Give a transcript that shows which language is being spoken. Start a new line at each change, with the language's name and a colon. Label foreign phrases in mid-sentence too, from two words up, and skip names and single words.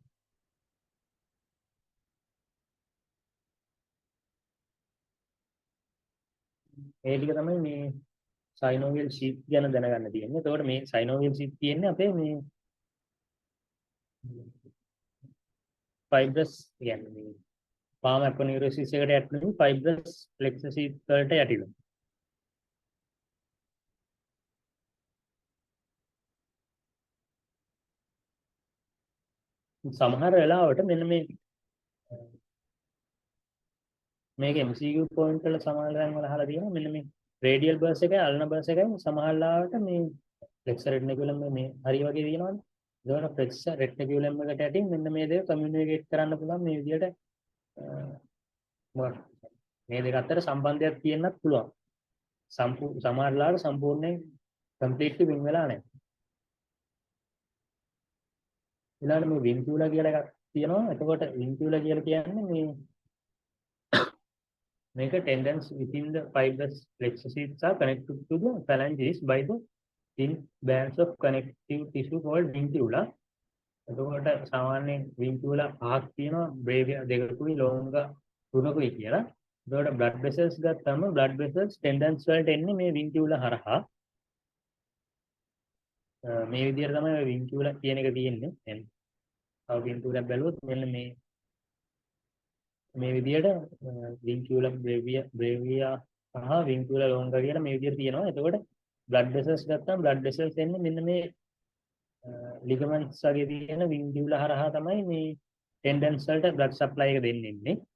Sinhala: ඒ ටික තමයි මේ
English: synovial sheath
Sinhala: ගැන දැනගන්න තියෙන්නේ. එතකොට මේ
English: synovial sheath
Sinhala: තියෙන්නේ අපේ මේ fibrous කියන්නේ මේ
English: palm aponeurosis
Sinhala: එකට යටි
English: fibrous flexor sheath
Sinhala: වලට යටිලා. සමහර වෙලාවට මෙන්න මේක
English: MCQ point
Sinhala: වල සමහර තැන් වල අහලා තියෙනවා මෙන්න මේ
English: radial burst
Sinhala: එකයි
English: ulnar burst
Sinhala: එකයි සමහර ලාවට මේ
English: flexor reticulum
Sinhala: මේ හරි වගේ තියෙනවනේ. ඒකට
English: flexor reticulum
Sinhala: එකට යටින් මෙන්න මේ දේ communicate කරන්න පුළුවන් මේ විදිහට මේ දෙක අතර සම්බන්ධයක් තියෙන්නත් පුළුවන්. සමහර ලාවට සම්පූර්ණයෙන් completely වෙන් වෙලා නැහැ. ඊළඟට මේ vincula කියලා එකක් තියෙනවා. එතකොට vincula කියලා කියන්නේ මේක
English: tendons within the fibrous flexor sheaths are connected to the phalanges by the thin bands of connective tissue called vincula.
Sinhala: එතකොට සාමාන්‍යයෙන් vincula පහක් තියෙනවා, brevia දෙකකුයි, longa තුනකුයි කියලා. එතකොට
English: blood vessels
Sinhala: ගත්තම
English: blood vessels
Sinhala: tendons වලට එන්නේ මේ vincula හරහා. මේ විදිහට තමයි vincula කියන එක තියෙන්නේ. දැන් තව vincula බැලුවොත් මෙන්න මේ විදිහට
Latin: vincula brevia
Sinhala: සහ
Latin: vincula longa
Sinhala: කියලා මේ විදිහට තියෙනවා. එතකොට
English: blood vessels
Sinhala: ගත්තම
English: blood vessels
Sinhala: එන්නේ මෙන්න මේ ligaments වගේ තියෙන vincula හරහා තමයි මේ tendons වලට
English: blood supply
Sinhala: එක දෙන්නේ.